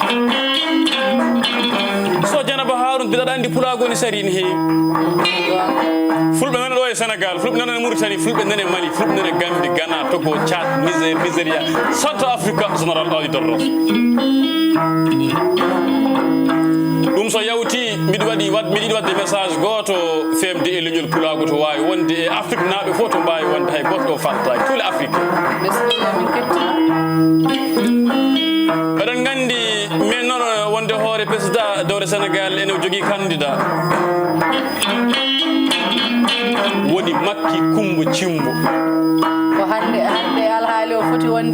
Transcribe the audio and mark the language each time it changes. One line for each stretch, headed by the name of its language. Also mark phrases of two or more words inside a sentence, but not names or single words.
Fula: so Janaba Haroun mbiɗaɗa andi Pulaagu woni sari ne heewi fulɓe nana ɗo e Sénégal fulɓe nana e Mauritanie fulɓe nana e Mali fulɓe nana e Gambie Ghana Togo Tchad Niger Nigéria Centre Africa général Aly Dorros ɗum so yawti mbiɗa yiɗi wadde message goto femde e leñol Pulaagu to wawi wonde e Afrique naaɓe fof to mbawi wonde hay goto ɗo fattaki
French: tous les Africains
Fula: bisimilla min kettima eɗen gandi min noon wonde hoore président dowre Sénégal ene jogui candidat woni Makki Kumba Cimbo ko hande alhaali o foti wonde